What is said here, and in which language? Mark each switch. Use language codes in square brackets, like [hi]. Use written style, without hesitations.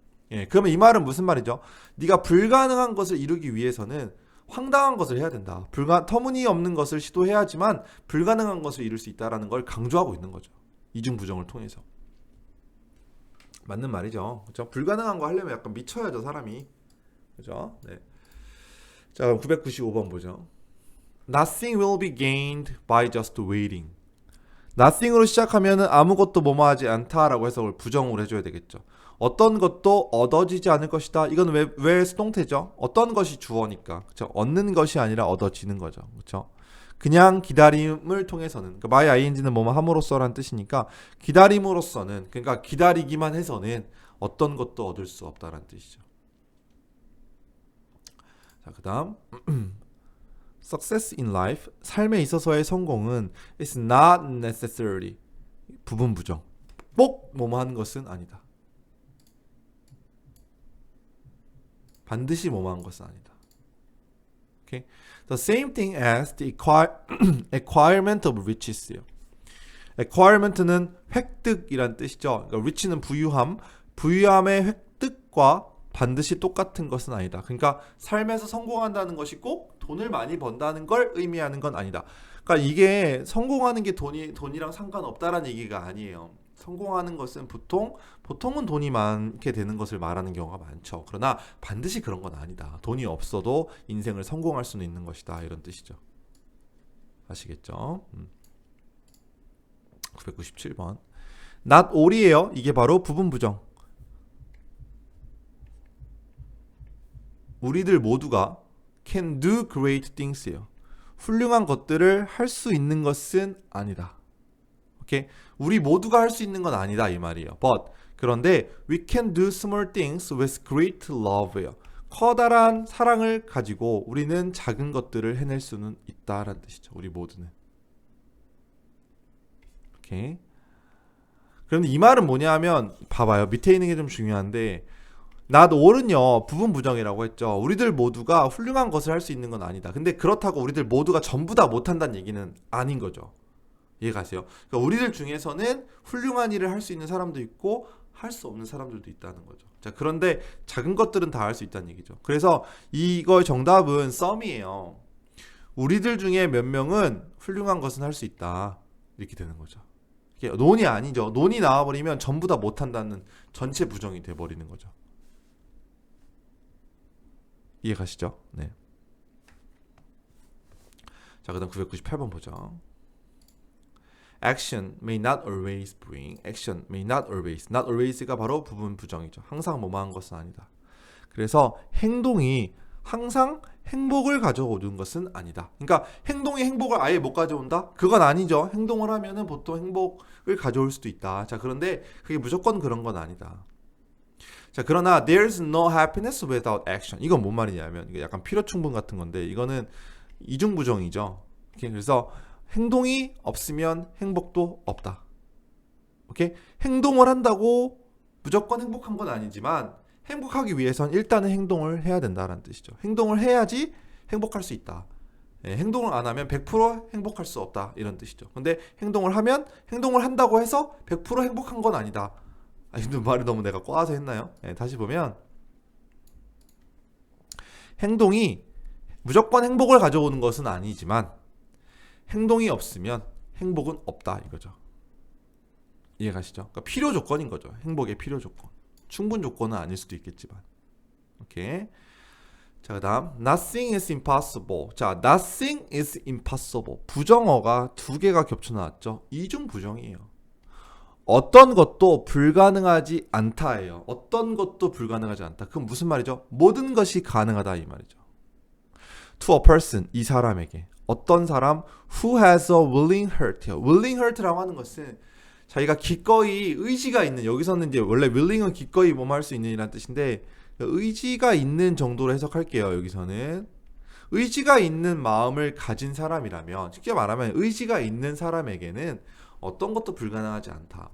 [ko] 예, 그러면 이 말은 무슨 말이죠? 네가 불가능한 것을 이루기 위해서는 황당한 것을 해야 된다. 터무니없는 것을 시도해야지만 불가능한 것을 이룰 수 있다라는 걸 강조하고 있는 거죠. 이중 부정을 통해서. 맞는 말이죠. 그렇죠? 불가능한 거 하려면 약간 미쳐야죠, 사람이. 그죠? 네. 자, 그럼 995번 보죠. [en] Nothing will be gained by just waiting. [ko] Nothing으로 시작하면은 아무것도 뭐뭐하지 않다라고 해석을 부정으로 해줘야 되겠죠. 어떤 것도 얻어지지 않을 것이다. 이건 왜 수동태죠? 어떤 것이 주어니까. 그렇죠? 얻는 것이 아니라 얻어지는 거죠. 그렇죠? 그냥 기다림을 통해서는 그러니까 by ing는 뭐뭐 함으로써라는 뜻이니까 기다림으로써는 그러니까 기다리기만 해서는 어떤 것도 얻을 수 없다라는 뜻이죠. 자, 그다음 [en] Success in life, [ko] 삶에 있어서의 성공은 [en] is not necessarily [ko] 부분 부정. 꼭 뭐뭐 하는 것은 아니다. 반드시 뭐뭐 하는 것은 아니다. [en] Okay? The same thing as the acquirement of riches요. [ko] acquirement는 획득이란 뜻이죠. 그러니까 rich는 부유함, 부유함의 획득과 반드시 똑같은 것은 아니다. 그러니까 삶에서 성공한다는 것이 꼭 돈을 많이 번다는 걸 의미하는 건 아니다. 그러니까 이게 성공하는 게 돈이랑 상관없다라는 얘기가 아니에요. 성공하는 것은 보통은 돈이 많게 되는 것을 말하는 경우가 많죠. 그러나 반드시 그런 건 아니다. 돈이 없어도 인생을 성공할 수는 있는 것이다. 이런 뜻이죠. 아시겠죠? 997번. not all이에요. 이게 바로 부분 부정. 우리들 모두가 [en] can do great things [ko] 예요. 훌륭한 것들을 할 수 있는 것은 아니다. 오케이? 우리 모두가 할 수 있는 건 아니다 이 말이에요. [en] But [ko] 그런데 [en] we can do small things with great love예요. [ko] 커다란 사랑을 가지고 우리는 작은 것들을 해낼 수는 있다라는 뜻이죠. 우리 모두는. 오케이. 그런데 이 말은 뭐냐면 봐봐요. 밑에 있는 게 좀 중요한데 not all은요 부분 부정이라고 했죠. 우리들 모두가 훌륭한 것을 할 수 있는 건 아니다. 근데 그렇다고 우리들 모두가 전부 다 못한다는 얘기는 아닌 거죠. 이해가세요? 그러니까 우리들 중에서는 훌륭한 일을 할 수 있는 사람도 있고 할 수 없는 사람들도 있다는 거죠. 자, 그런데 작은 것들은 다 할 수 있다는 얘기죠. 그래서 이거 정답은 some이에요. 우리들 중에 몇 명은 훌륭한 것은 할 수 있다. 이렇게 되는 거죠. 이게 논이 아니죠. 논이 나와버리면 전부 다 못한다는 전체 부정이 돼버리는 거죠. 이해가시죠? 네. 자, 그다음 998번 보죠. [en] Action may not always bring. Action may not always. Not always [ko] 가 바로 부분 부정이죠. 항상 뭐뭐한 것은 아니다. 그래서 행동이 항상 행복을 가져오는 것은 아니다. 그러니까 행동이 행복을 아예 못 가져온다? 그건 아니죠. 행동을 하면은 보통 행복을 가져올 수도 있다. 자, 그런데 그게 무조건 그런 건 아니다. 자, 그러나 [en] there's no happiness without action. [ko] 이건 뭔 말이냐면 이거 약간 필요충분 같은 건데 이거는 이중부정이죠. 그래서 행동이 없으면 행복도 없다. 오케이? 행동을 한다고 무조건 행복한 건 아니지만 행복하기 위해선 일단은 행동을 해야 된다라는 뜻이죠. 행동을 해야지 행복할 수 있다. 예, 행동을 안 하면 100% 행복할 수 없다. 이런 뜻이죠. 근데 행동을 하면 행동을 한다고 해서 100% 행복한 건 아니다. 말을 너무 내가 꽈서 했나요? 예, 다시 보면 행동이 무조건 행복을 가져오는 것은 아니지만 행동이 없으면 행복은 없다 이거죠. 이해가시죠? 그러니까 필요 조건인 거죠. 행복의 필요 조건. 충분 조건은 아닐 수도 있겠지만. 오케이. 자, 그다음 [en] nothing is impossible. 자, nothing is impossible. [ko] 부정어가 두 개가 겹쳐 나왔죠. 이중 부정이에요. 어떤 것도 불가능하지 않다예요. 어떤 것도 불가능하지 않다. 그건 무슨 말이죠? 모든 것이 가능하다 이 말이죠. [en] To a person, [ko] 이 사람에게. 어떤 사람 [en] who has a willing heart. [ko] willing heart라고 하는 것은 자기가 기꺼이 의지가 있는, 여기서는 이제 원래 willing은 기꺼이 뭐뭐 할 수 있는 이라는 뜻인데 의지가 있는 정도로 해석할게요. 여기서는 의지가 있는 마음을 가진 사람이라면, 쉽게 말하면 의지가 있는 사람에게는 어떤 것도 불가능하지 않다.